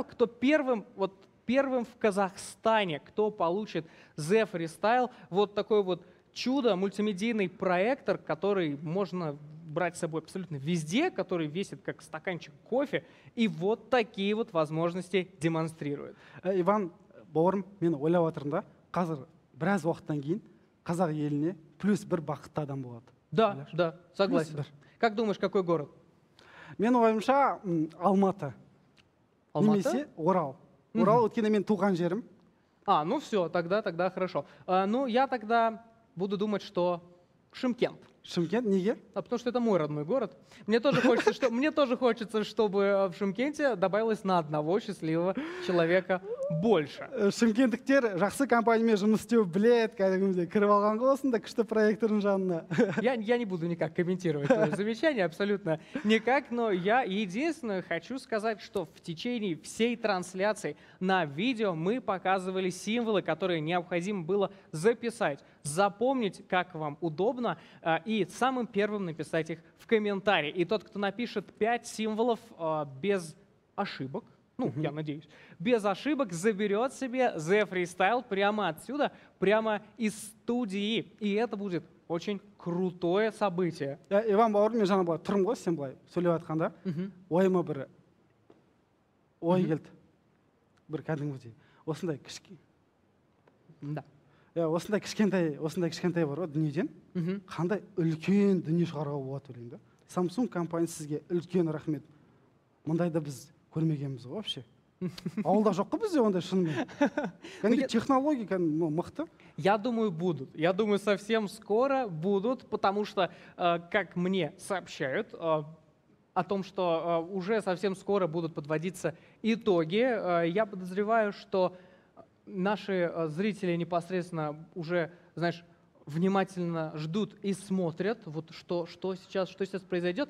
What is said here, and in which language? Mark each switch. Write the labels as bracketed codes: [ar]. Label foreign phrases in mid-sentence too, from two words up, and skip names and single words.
[ru] Кто первым в Казахстане, кто получит Z Freestyle? Вот такой вот чудо, мультимедийный проектор, который можно брать с собой абсолютно везде, который весит как стаканчик кофе, и вот такие вот возможности демонстрирует. [kk] Иван, бауырым, мен ойлап отырмын да, қазір біраз уақыттан кейін қазақ еліне плюс бір бақытты адам болады. [ru] Да, согласен. Как думаешь, какой город? [kk] Мен ойымша Алматы. Немесе Орал. Орал өткенде мен туған жерім. [ru] Ну все, тогда хорошо. Ну, я тогда буду думать, что Шымкент. [kk] Шымкент, неге? [ru] Потому что это мой родной город. Мне тоже хочется, чтобы в Шымкенте добавилось на одного счастливого человека больше. [kk] Шымкенттіктер жақсы компаниямен жұмыс істеу білет, кәдімгідей кіріп алған болсын да күшті проектордың жанына. [ru] Я не буду никак комментировать твое замечание, абсолютно никак, но я единственное хочу сказать, что в течение всей трансляции на видео мы показывали символы, которые необходимо было записать, запомнить, как вам удобно, и самым первым написать их в комментарии. И тот, кто напишет 5 символов без ошибок, я надеюсь, без ошибок, заберет себе Z Freestyle прямо отсюда, прямо из студии. И это будет очень крутое событие. [kk] Иван бауырым, мен жаңа былай тұрмын ғой, сен былай сөйлеп жатқанда, ойыма бір ой келді. Бір кәдімгідей. Осындай кішкене. [ru] Да. [kk] Осындай кішкентай бар ғой дүниеден. Қандай үлкен дүние шығаруға болады ойлаймын да. Samsung компаниясы сізге үлкен рахмет. Мұндайды біз көрмегенбіз ғой вообще. Ауылда жоқ қой бізде ондай шынымен. Кәдімгі технология мықты. [ru] Я думаю, будут. Я думаю, совсем скоро будут, потому что, как мне сообщают, о том, что уже совсем скоро будут подводиться итоги. Я подозреваю, что наши зрители непосредственно уже, знаешь, внимательно ждут и смотрят, вот что сейчас произойдет.